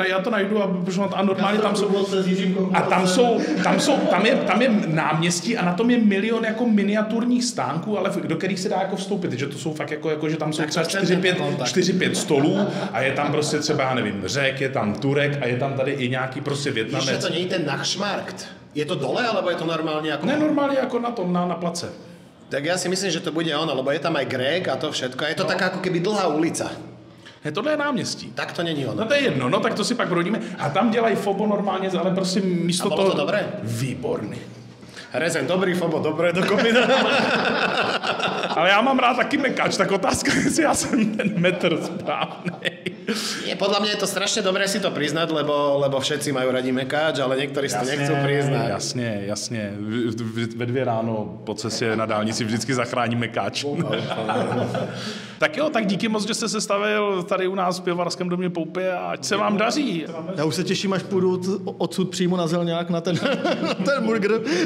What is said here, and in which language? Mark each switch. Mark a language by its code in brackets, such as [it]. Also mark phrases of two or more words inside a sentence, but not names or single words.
[cs] Já to najdu a normálně tam jsou... A tam je náměstí a na tom je milion jako miniaturních stánků, ale do kterých se dá jako vstoupit, že to jsou fakt jako že tam jsou třeba 4-5 stolů a je tam prostě třeba, já nevím, Řek, je tam Turek a je tam tady i nějaký prostě Vietnamec. Ještě to není ten Nachtschmarkt. Je to dole, alebo je to normálně jako... Ne, normálně jako na place. [sk] Tak ja si myslím, že to bude ono, lebo je tam aj Grek a to všetko. Je to taká ako keby dlhá ulica. [cs] Tohle je náměstí. Tak to není ono. No to je jedno, no tak to si pak brodíme. A tam dělají Fobo normálně, ale prostě místo toho... [sk] to dobré? [cs] Výborný. [sk] Rezen, dobrý, Fobo, dobré, dokopy. [cs] Ale já mám rád taky mekáč, tak otázka, jestli já jsem ten metr správnej. [sk] Nie, podľa mňa je to strašne dobré si to priznať, lebo všetci majú radi mekáč, ale niektorí si to nechcú priznať. [cs] Jasně. Ve 2 ráno po cestě na dálnici vždycky zachrání mekáč. Tak jo, tak díky moc, že jste se stavil tady u nás v Pivovarském domě Poupě a ať se vám daří. Já už se těším, až půjdu odsud přímo na Zelňák na ten burger.